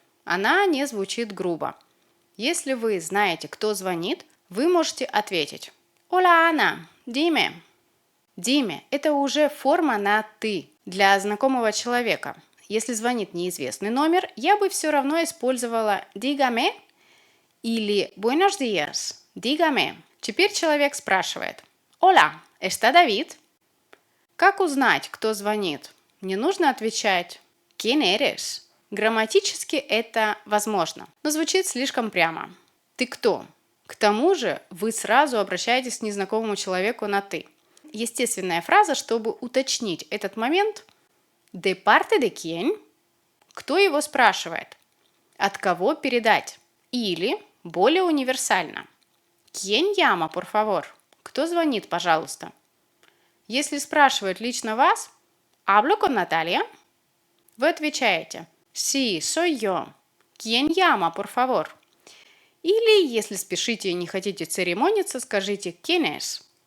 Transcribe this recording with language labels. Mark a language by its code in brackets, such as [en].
[ru] Она не звучит грубо. Если вы знаете, кто звонит, вы можете ответить [es] «Hola, Ana, dime». [ru] «Dime» – это уже форма на «ты» для знакомого человека. Если звонит неизвестный номер, я бы все равно использовала «dígame», Или [es] «Buenos días, dígame». [ru] Теперь человек спрашивает [es] «Hola, ¿está David?» [ru] Как узнать, кто звонит? Не нужно отвечать [es] «¿Quién eres?». [ru] Грамматически это возможно, но звучит слишком прямо. «Ты кто?». К тому же вы сразу обращаетесь к незнакомому человеку на «ты». Естественная фраза, чтобы уточнить этот момент [es] «De parte de quién?». [ru] Кто его спрашивает? От кого передать? Или, более универсально, [es] «Quién llama, por favor?». [ru] Кто звонит, пожалуйста? Если спрашивают лично вас, [es] «Hablo con Natalia?», [ru] вы отвечаете [es] «Sí, soy yo». «Quién llama, por favor?». [ru] Или, если спешите и не хотите церемониться, скажите [es] «¿Quién es?».